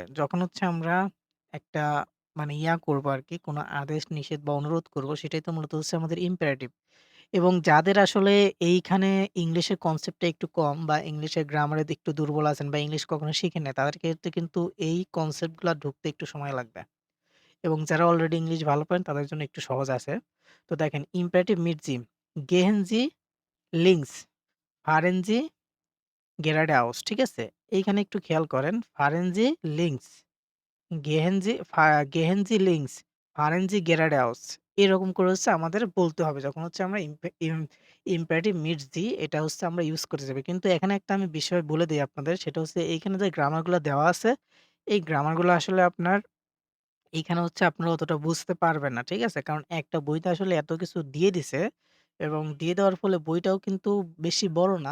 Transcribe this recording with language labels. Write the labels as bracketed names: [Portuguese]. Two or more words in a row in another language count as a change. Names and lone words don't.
[Bangla] যখন হচ্ছে আমরা একটা মানে করবো আরকি, কোনো আদেশ, নিষেধ বা অনুরোধ করব, সেটাই তো মূলত হচ্ছে আমাদের imperative। এবং যাদের আসলে এইখানে ইংলিশের কনসেপ্টটা একটু কম বা ইংলিশের গ্রামারে একটু দুর্বল আছেন বা ইংলিশ কখনো শিখেন নাই, তাদের ক্ষেত্রে কিন্তু এই কনসেপ্টগুলা ঢুকতে একটু সময় লাগবে। এবং যারা অলরেডি ইংলিশ ভালো পারেন তাদের জন্য একটু সহজ আছে। তো দেখেন [German] imperative mit Sie, gehen Sie links, fahren Sie geradeaus, [Bangla] ঠিক আছে? এইখানে একটু খেয়াল করেন [German] fahren Sie links, gehen Sie links, fahren Sie geradeaus। [Bangla] এরকম করে হচ্ছে আমাদের বলতে হবে যখন হচ্ছে আমরা [German] Imperativ mit Sie [Bangla] এটা হচ্ছে আমরা ইউজ করতে যাবে। কিন্তু এখানে একটা আমি বিষয় বলে দেই আপনাদের সেটা হচ্ছে এইখানে যে গ্রামারগুলা দেওয়া আছে, এই গ্রামারগুলো আসলে আপনার এইখানে হচ্ছে আপনারা অতটা বুঝতে পারবেন না। ঠিক আছে? কারণ একটা বইতে আসলে এত কিছু দিয়ে দিছে এবং দিয়ে দেওয়ার ফলে বইটাও কিন্তু বেশি বড় না।